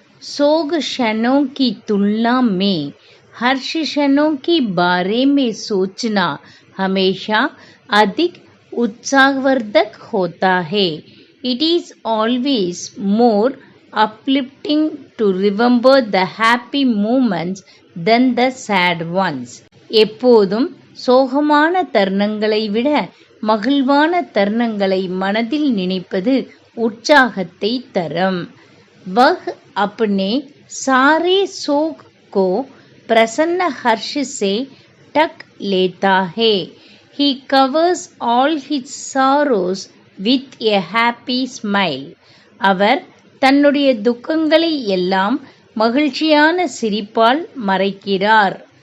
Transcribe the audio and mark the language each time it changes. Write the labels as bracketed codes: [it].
[hi] सोग क्षणों की तुलना में हर्ष क्षणों के बारे में सोचना हमेशा अधिक उत्साहवर्धक होता है. [en] It is always more uplifting to remember the happy moments than the sad ones. [ta] எப்போதும் சோகமான தருணங்களை விட மகிழ்வான தருணங்களை மனதில் நினைப்பது உற்சாகத்தை தரும். [hi] वह अपने सारे शोक को प्रसन्न हर्ष से ढक लेता है. [en] He covers all his sorrows with a happy smile. [ta] அவர் தன்னுடைய துக்கங்களை எல்லாம் மகிழ்ச்சியான சிரிப்பால் மறைக்கிறார்.